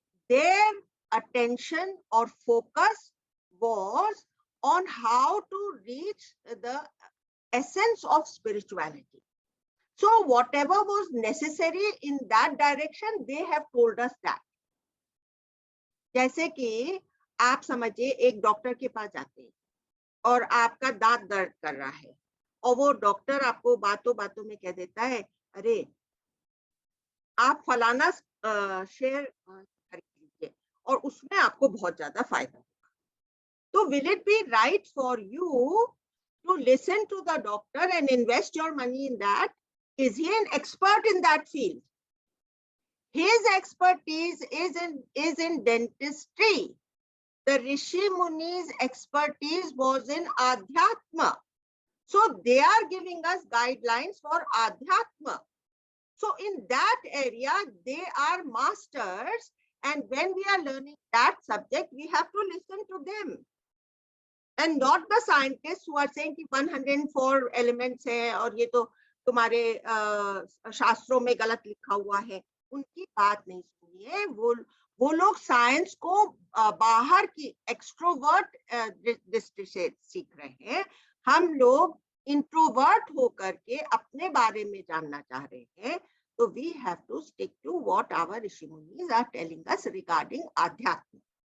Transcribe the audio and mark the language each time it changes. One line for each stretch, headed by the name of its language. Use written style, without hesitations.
English: Their attention or focus was on how to reach the essence of spirituality. So whatever was necessary in that direction, they have told us that.
Hindi: जैसे कि आप समझिए एक doctor के पास जाते हैं और आपका दांत दर्द कर रहा है और वो डॉक्टर आपको बातों बातों में कह देता है, अरे आप फलाना शेयर खरीद लीजिए और उसमें आपको बहुत ज्यादा फायदा होगा।
English: तो will it be right for you to listen to the doctor and invest your money in that? Is he an expert in that field? His expertise is in dentistry. The Rishi Muni's expertise was in Adhyatma. So they are giving us guidelines for Adhyatma. So in that area, they are masters, and when we are learning that subject, we have to listen to them. And not the scientists who are saying
Hindi: कि 104 elements है और ये तो तुम्हारे शास्त्रों में गलत लिखा हुआ है, उनकी बात नहीं सुनिए। वो लोग साइंस को बाहर की एक्सट्रोवर्ट दृष्टि से सीख रहे हैं, हम लोग इंट्रोवर्ट होकर के अपने बारे में जानना चाह रहे हैं।
English: तो we have to stick to what our Rishi Munis are telling us regarding Adhyatma.